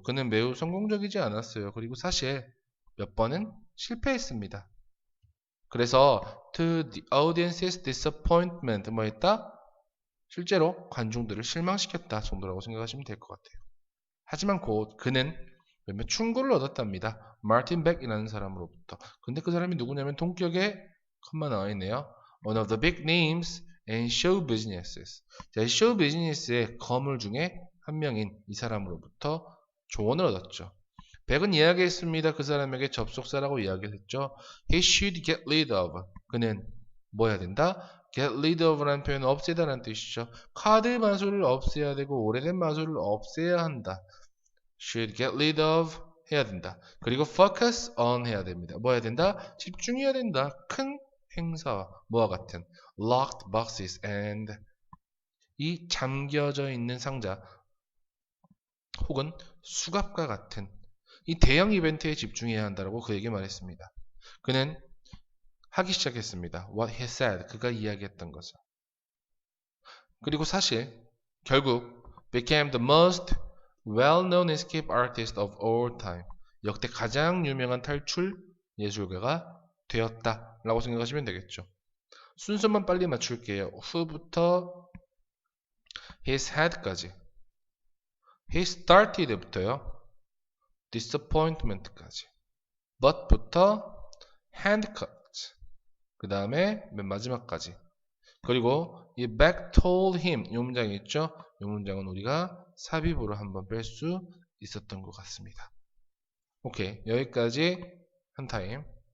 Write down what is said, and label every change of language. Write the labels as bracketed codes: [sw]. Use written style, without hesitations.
[ko] 그는 매우 성공적이지 않았어요. 그리고 사실 몇 번은 실패했습니다. 그래서 [en] to the audience's disappointment [ko] 뭐 했다? 실제로 관중들을 실망시켰다 정도라고 생각하시면 될 것 같아요. 하지만 곧 그는 몇몇 충고를 얻었답니다. 마틴 백이라는 사람으로부터. 근데 그 사람이 누구냐면 동격에 컴마 나와 있네요. [en] One of the big names in show businesses. [ko] 자, 쇼 비즈니스의 거물 중에 한 명인 이 사람으로부터 조언을 얻었죠. 백은 이야기했습니다. 그 사람에게 접속사라고 이야기를 했죠. [en] He should get rid of. [ko] 그는 뭐 해야 된다? get rid of라는 표현은 없애다라는 뜻이죠. 카드 마술을 없애야 되고 오래된 마술을 없애야 한다. [en] should get rid of [ko] 해야 된다. 그리고 focus on 해야 됩니다. 뭐 해야 된다? 집중해야 된다. 큰 행사와 뭐와 같은 locked boxes and 이 잠겨져 있는 상자 혹은 수갑과 같은 이 대형 이벤트에 집중해야 한다고 그에게 말했습니다. 그는 하기 시작했습니다. [en] What he said, [ko] 그가 이야기했던 것을. 그리고 사실 결국 [en] became the most well-known escape artist of all time. [ko] 역대 가장 유명한 탈출 예술가가 되었다라고 생각하시면 되겠죠. 순서만 빨리 맞출게요. who부터 his had까지, he started부터요. disappointment까지, but부터 handcut, 그 다음에 맨 마지막까지. 그리고 이 back told him 이 문장이 있죠. 이 문장은 우리가 삽입으로 한번 뺄 수 있었던 것 같습니다. 오케이, 여기까지 한 타임.